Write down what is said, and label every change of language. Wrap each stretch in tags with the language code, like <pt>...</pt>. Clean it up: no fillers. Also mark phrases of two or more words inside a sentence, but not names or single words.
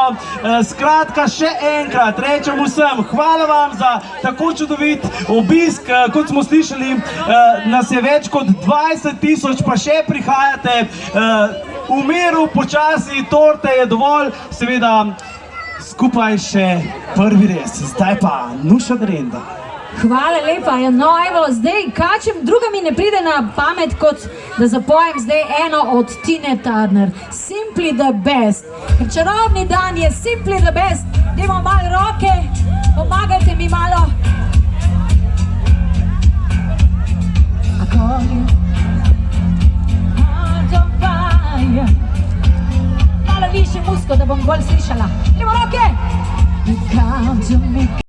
<sl>Skratka, še enkrat rečem vsem, hvala vam za tako čudovit obisk, kot smo slišali, nas je več kot 20.000, pa še prihajate, v miru, počasi, torte je dovolj, seveda skupaj še prvi res, zdaj pa Nuša Derenda. Hvala lepa, no evo, zdaj kačem, druga mi ne pride na pamet, kot da zapojem zdaj eno od Tine Turner, Simply the Best. Ker čarobni dan je Simply the Best, dajmo malo roke, pomagajte mi malo.</sl> <en>I call you heart on fire.</en> <sl>Malo više musko, da bom bolj slišala. Dajmo roke!</sl> <en>You come to me.</en>